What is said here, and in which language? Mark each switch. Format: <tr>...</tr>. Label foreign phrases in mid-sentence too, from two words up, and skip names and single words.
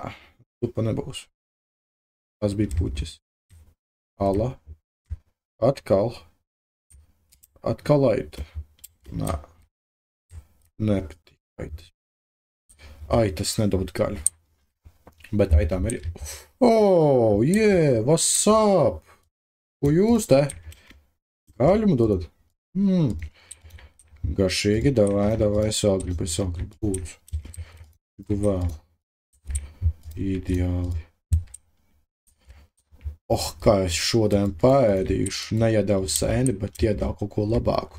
<lv>Zupa nebūs. Tas bija puķis. Ala. Atkal aita. Nā. Nepatīk aitas. Aitas nedod gaļu. Bet aitām ir...</lv> <en>Oh, yeah, what's up?</en> <lv>Ko jūs te? Gaļu man dodat? Garšīgi, davai, es vēl gribu, lūdzu. Gribu vēl. Ideāli. Kā es šodien paēdīšu, neiedevu sēni, bet iedevu kaut ko labāku.</lv>